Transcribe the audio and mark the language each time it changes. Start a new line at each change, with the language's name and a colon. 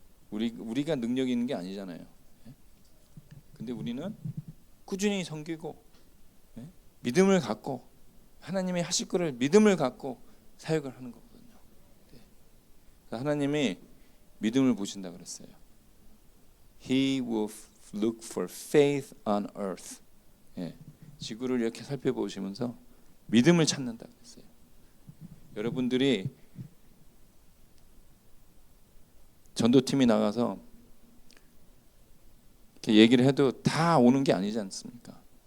Korean: 우리가 능력이 있는 게 아니잖아요. 근데 우리는 꾸준히 섬기고 믿음을 갖고 하나님이 하실 거를 믿음을 갖고 사역을 하는 거거든요. 하나님이 믿음을 보신다 그랬어요.
English: He will look for faith on earth.
Korean: 지구를 이렇게 살펴보시면서 믿음을 찾는다 그랬어요. 여러분들이 전도팀이 나가서 이렇게 얘기를 해도 다 오는 게 아니지 않습니까?